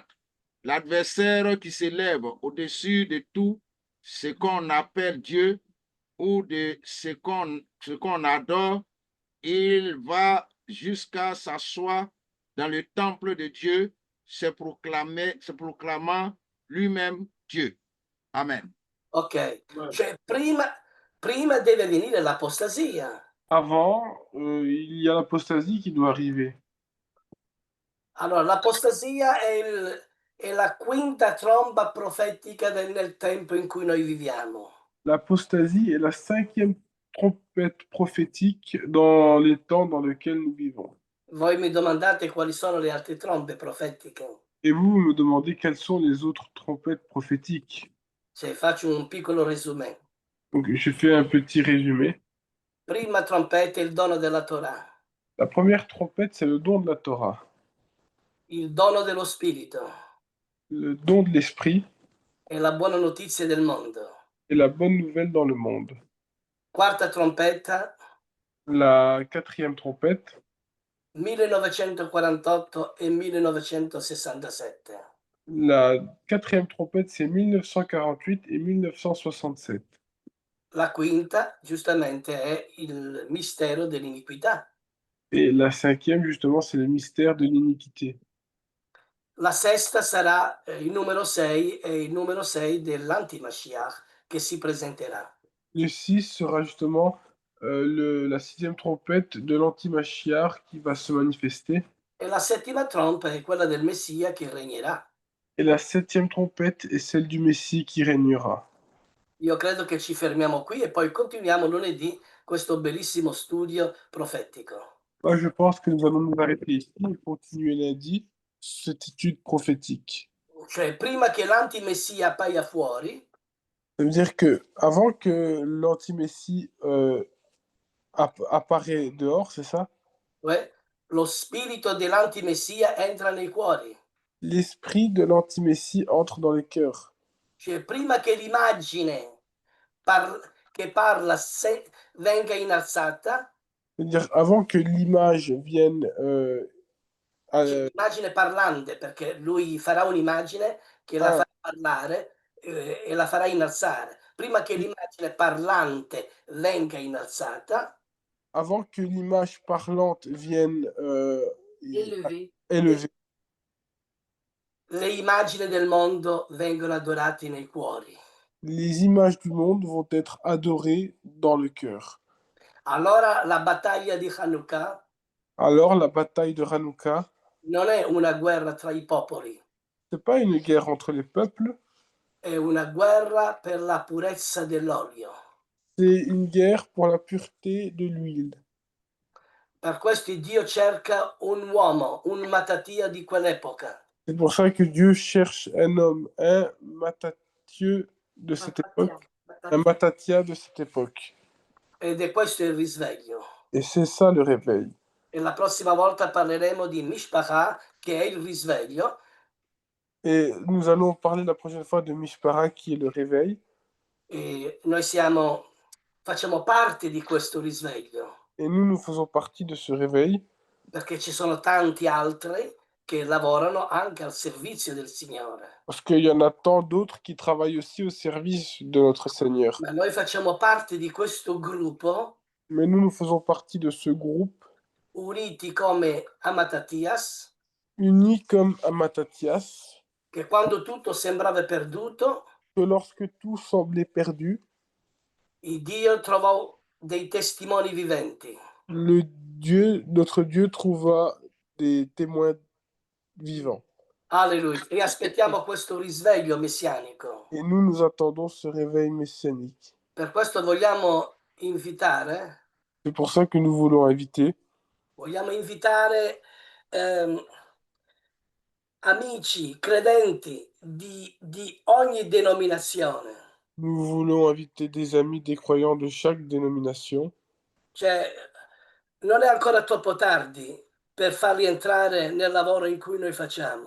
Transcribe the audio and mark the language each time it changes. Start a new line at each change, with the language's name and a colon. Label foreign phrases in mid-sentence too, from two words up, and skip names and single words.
French: L'adversaire qui s'élève au-dessus de tout ce qu'on appelle Dieu ou de ce qu'on adore, il va jusqu'à s'asseoir dans le temple de Dieu, se proclamant lui-même Dieu. Amen.
Italian: Ok, cioè prima deve venire l'apostasia.
French: Avant, il y a l'apostasie qui doit arriver.
Italian: Allora, l'apostasia è la quinta tromba profetica nel tempo in cui noi viviamo.
French: L'apostasie est la 5e trompette prophétique dans les temps dans lesquels nous vivons.
Italian: Voi mi domandate quali sono le altre trombe profetiche?
French: Et vous me demandez quelles sont les autres trompettes prophétiques.
Italian: Cioè, faccio un piccolo resume.
French: Donc, je fais un petit résumé.
Italian: Prima trompetta, il dono della Torah.
French: La première trompette, c'est le don de la Torah,
Italian: Il dono dello Spirito
French: le don de l'Esprit
Italian: e la buona notizia del mondo.
French: et la bonne nouvelle dans le monde.
Italian: Quarta trompetta,
French: La 4e trompette,
Italian: 1948 e 1967.
French: la 4e trompette, c'est 1948 et 1967.
Italian: La quinta, giustamente, è il mistero dell'iniquità.
French: Et la 5e, justement, c'est le mystère de l'iniquité.
Italian: La sesta sarà il numero 6 e il numero 6 dell'antimashiach che si presenterà.
French: Le 6 sera justement la 6e trompette de l'antimachiar qui va se manifester.
Italian: E la settima trompa è quella del Messia che regnerà.
French: Et la 7e trompette est celle du Messie qui régnera.
Italian: Io credo che ci fermiamo qui e poi continuiamo lunedì questo bellissimo studio profetico.
French: Moi, je pense que nous allons nous arrêter ici et continuer lundi cette étude prophétique.
Italian: Cioè, prima che l'antimessia appaia fuori,
French: Ça veut dire que avant que l'anti-messie apparaît dehors, c'est ça?
Italian: lo spirito dell'antimessia entra nei cuori.
French: L'esprit de l'anti-messie entre dans les cœurs.
Italian: Cioè, prima che l'immagine che parla venga innalzata,
French: C'est-à-dire avant que l'image vienne
Italian: l'immagine parlante, perché lui farà un'immagine che la Ah. farà parlare e la farà innalzare. Prima che l'immagine parlante venga innalzata,
French: Avant que l'image parlante vienne Élevé. élevée,
Italian: le immagini del mondo vengono adorate nei cuori.
French: les images du monde vont être adorées dans le cœur.
Italian: Allora la battaglia di Hanukkah
French: Alors la bataille de Hanouka,
Italian: non è una guerra tra i popoli,
French: c'est pas une guerre entre les peuples,
Italian: è una guerra per la purezza dell'olio.
French: c'est une guerre pour la pureté de l'huile.
Italian: Per questo Dio cerca un uomo, un Mattatia di quell'epoca,
French: C'est pour ça que Dieu cherche un homme, un Matthieu de cette époque, un Mattathia de cette époque.
Italian: ed è questo il risveglio.
French: Et c'est ça le réveil.
Italian: E la prossima volta parleremo di Mishpachah, che è il risveglio,
French: Et nous allons parler la prochaine fois de Mishpara, qui est le réveil.
Italian: e noi facciamo parte di questo risveglio,
French: Et nous faisons partie de ce réveil,
Italian: perché ci sono tanti altri che lavorano anche al servizio del Signore.
French: parce qu'il y en a tant d'autres qui travaillent aussi au service de notre Seigneur.
Italian: Ma noi facciamo parte di questo gruppo,
French: Mais nous faisons partie de ce groupe,
Italian: uniti come a Mattatias,
French: unis comme à Matthias,
Italian: che quando tutto sembrava perduto,
French: que lorsque tout semblait perdu,
Italian: il Dio trovò dei testimoni viventi.
French: notre Dieu trouva des témoins vivants. Alleluia.
Italian: E aspettiamo questo risveglio messianico.
French: Et nous attendons ce réveil messianique.
Italian: Per questo vogliamo invitare
French: C'est pour ça que nous voulons inviter
Italian: amici, credenti di ogni denominazione.
French: Nous voulons inviter des amis, des croyants de chaque dénomination.
Italian: Cioè, non è ancora troppo tardi per farli entrare nel lavoro in cui noi facciamo.